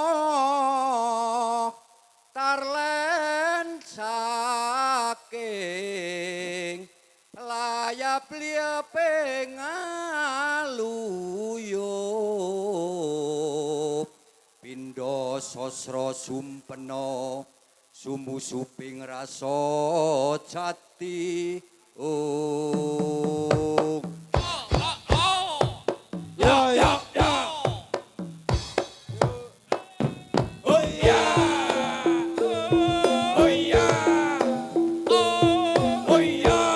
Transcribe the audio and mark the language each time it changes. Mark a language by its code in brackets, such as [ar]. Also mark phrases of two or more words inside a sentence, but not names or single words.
[jv] tarlen saking layap liaping aluyup pindha sasra sumpena sumusuping rasa jati Ya ya ya. Oh ya. Oh ya. Oh ya.